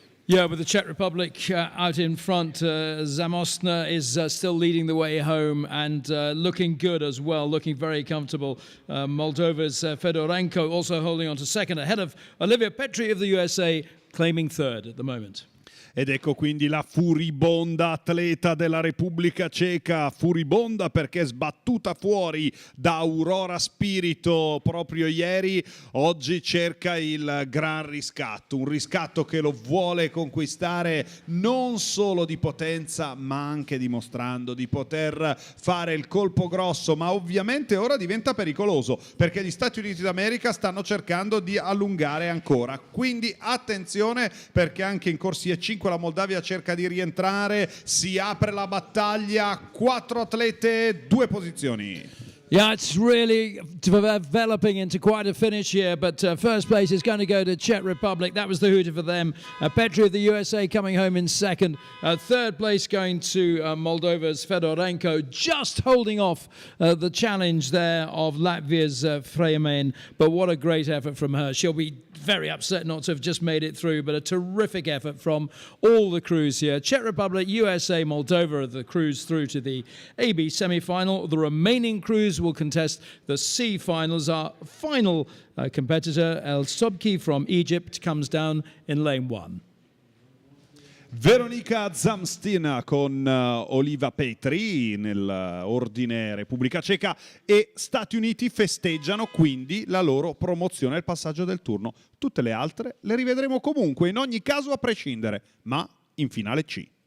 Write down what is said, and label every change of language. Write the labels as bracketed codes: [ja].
[en] Yeah, with the Czech Republic out in front, Zamostna is still leading the way home and looking good as well, looking very comfortable. Moldova's Fedorenko also holding on to second, ahead of Olivia Petri of the USA, claiming third at the moment. [it] Ed ecco quindi la furibonda atleta della Repubblica Ceca, furibonda perché sbattuta fuori da Aurora Spirito proprio ieri, oggi cerca il gran riscatto, un riscatto che lo vuole conquistare non solo di potenza ma anche dimostrando di poter fare il colpo grosso, ma ovviamente ora diventa pericoloso perché gli Stati Uniti d'America stanno cercando di allungare ancora, quindi attenzione perché anche in corsia 5 la Moldavia cerca di rientrare, si apre la battaglia, 4 atlete, 2 posizioni. [en] Yeah, it's really developing into quite a finish here, but first place is going to go to Czech Republic. That was the hooter for them. Petri of the USA coming home in second. Third place going to Moldova's Fedorenko, just holding off the challenge there of Latvia's Freeman. But what a great effort from her. She'll be very upset not to have just made it through, but a terrific effort from all the crews here. Czech Republic, USA, Moldova are the crews through to the AB semi-final. The remaining crews will contest the C finals. Our final competitor, El Sobki from Egypt, comes down in lane 1. [it] Veronika Zamstina con Oliva Petri nell'ordine Repubblica Ceca e Stati Uniti festeggiano quindi la loro promozione al passaggio del turno. Tutte le altre le rivedremo comunque, in ogni caso a prescindere, ma in finale C.